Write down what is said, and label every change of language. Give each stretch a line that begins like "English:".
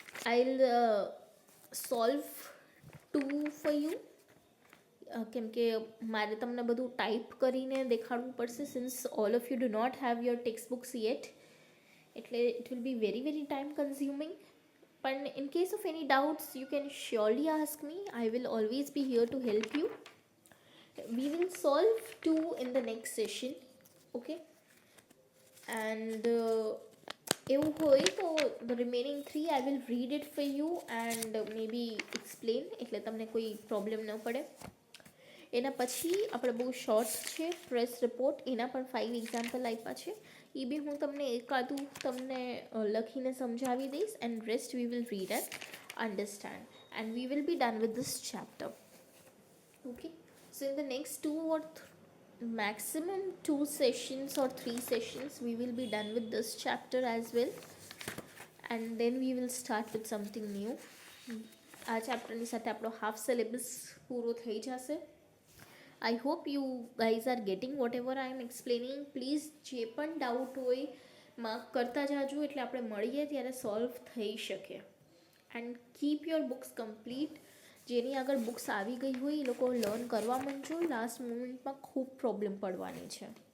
English: I will solve 2 for you,
Gujarati: કેમ કે મારે તમને બધું ટાઈપ કરીને દેખાડવું પડશે,
English: Since all of you do not have your text books yet, એટલે it will be very very time consuming. પણ in case of any doubts you can surely ask me, I will always be here to help you. We will solve 2 in the next session. Okay, and
Gujarati: એવું હોય તો
English: the remaining 3 I will read it for you and may be explain,
Gujarati: એટલે તમને કોઈ problem ન પડે. એના પછી આપણે બહુ શોર્ટ છે પ્રેસ રિપોર્ટ, એના પણ 5 એક્ઝામ્પલ આપ્યા છે. એ બી હું તમને એકાદું તમને લખીને સમજાવી દઈશ
English: And rest we will read and understand and we will be done with this chapter. Okay, so in the next maximum 2 sessions or 3 sessions we will be done with this chapter as well, and then we will start with something new.
Gujarati: આ ચેપ્ટરની સાથે આપણો half syllabus પૂરો થઈ જશે.
English: I hope you guys are getting whatever I am explaining.
Gujarati: Please જે પણ doubt હોય mark કરતા જાજો, એટલે આપણે મળીએ ત્યારે સોલ્વ થઈ શકે.
English: And keep your books complete.
Gujarati: જેની આગળ બુક્સ આવી ગઈ હોય એ લોકો લર્ન કરવા માંડજો, લાસ્ટ મોમેન્ટમાં ખૂબ પ્રોબ્લેમ પડવાની છે.